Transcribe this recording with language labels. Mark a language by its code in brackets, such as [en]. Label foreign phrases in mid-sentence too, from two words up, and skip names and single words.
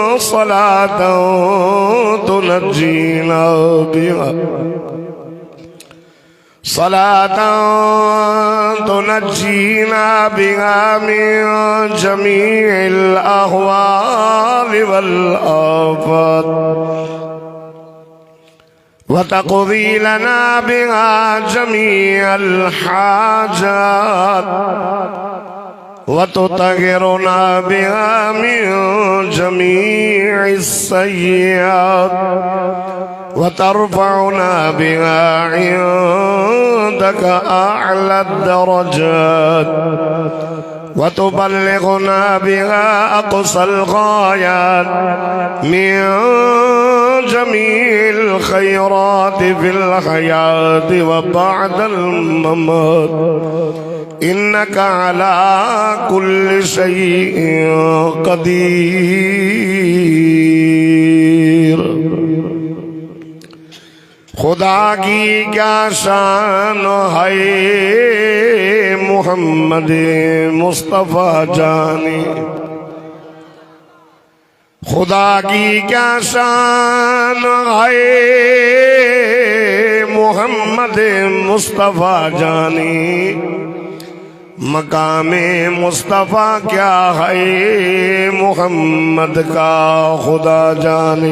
[ar] صلاةً تنجينا بها صلاةً تنجينا بها من جميع الأهوال والآفات وتقضي لنا بها جميع الحاجات وتطهرنا بها من جميع السيئات وترفعنا بها عندك أعلى الدرجات وتبلغنا بها أقصى الغايات من جميع الخيرات في الحياة وبعد الممات إنك على كل شيء قدير. [ur] خدا کی کیا شان ہے محمد مصطفیٰ جانے، خدا کی کیا شان ہے محمد مصطفیٰ جانے، مقامِ مصطفیٰ کیا ہے محمد کا خدا جانے.